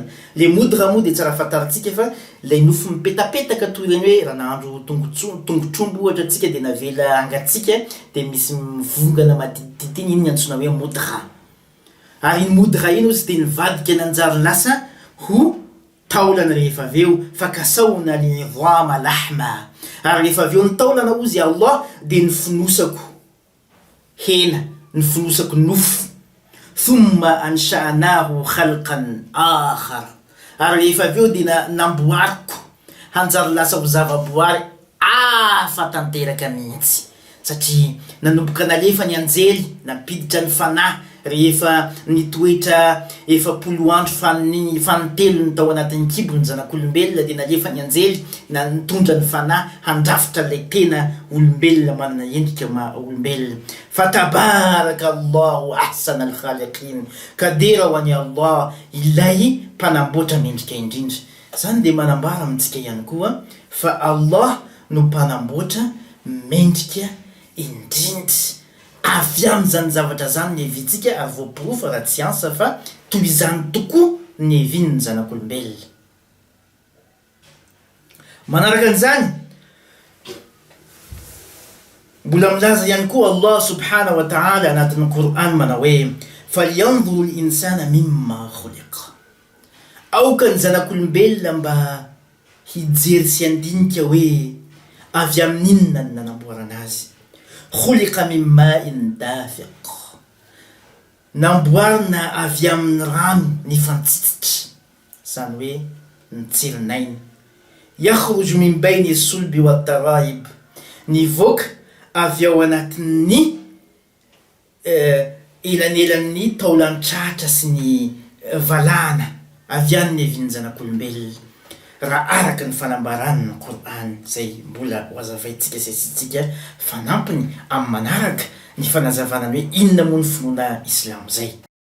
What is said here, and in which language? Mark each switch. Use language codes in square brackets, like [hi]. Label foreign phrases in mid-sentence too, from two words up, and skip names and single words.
[mg] Le mudgha moa de tsara fantaritsika fa le nofo mipetapetaka toy ireny hoe raha nahandro tongotrombo ohatra atsika de navela angatsika de misy mivongana matititity, iny ny antsona hoe mudgha. Ary iny mudgha iny ozy de nivadika nanjary lasa ho taolana rehefa avy eo, fa [ar] كسونا العظام لحما, [mg] ary rehefa avy eo ny taolana ozy Allah de nifinosako hena, nifinosako nofo. [ar] ثم أنشأناه خلقا آخر, [mg] ary rehefa avy eo de namboariko hanjary lasa ho zavaboary afa tanteraka mihitsy. satria nanomboka nalefa ny anjely nampiditra ny fanahy rehefa nitoetra efapolo andro fanitelo ny tao anatin'ny kibony zanak'olombelona dia nalefa ny anjely na nitondra ny fanahy handrafitra ilay tena olombelona manana endrika olombelona fa [ar] تبارك الله أحسن الخالقين [mg] ka dera ho any Allah ilay mpanamboatra mendrika indrindra. Zany dia manambara amintsika ihany koa fa Allah no mpanamboatra mendrika indrindra. Avy amin'izany zavatra zany ny hevintsika ary voaporofa raha tsy ansa fa toy izany tokoa ny hevin'ny zanak'olombelona. Manaraka an'izany mbola milaza ihany koa Allah [ar] سبحانه وتعالى [mg] anatin'ny Qur'an manao hoe [ar] فلينظر الإنسان مم خلق, [mg] aoka ny zanak'olombelona mba hijery sy handinika hoe avy amin'inona ny nanamboarana azy. [ar] خلق من ماء دافق, [mg] namboarina avy amin'ny rano ny fantsitsitra, zany hoe ny tsirinaina. [ar] يخرج من بين الصلب والترائب, [mg] nivoaka avy ao anatin'ny elanelan'ny taolan-tratra sy ny valana, avy any ny hevin'ny zanak'olombelona raha araka ny fanambaran'ny Qur'an zay mbola hoazavaintsika sy asitsika fanampiny amin'ny manaraka ny fanazavana hoe inona moa ny finoana Islam zay.